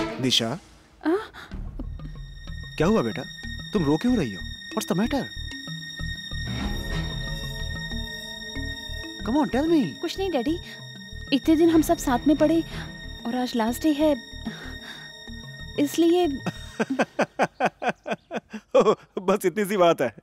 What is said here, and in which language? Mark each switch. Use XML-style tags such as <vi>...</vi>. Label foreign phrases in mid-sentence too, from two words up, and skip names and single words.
<hi>निशा, क्या हुआ बेटा? तुम रो क्यों रही हो?</hi> <en>What's the matter? Come on, tell me.</en> <hi>कुछ नहीं डैडी, इतने दिन हम सब साथ में पढ़े और आज</hi> <en>last day</en> <hi>है, इसलिए बस इतनी सी बात है।</hi>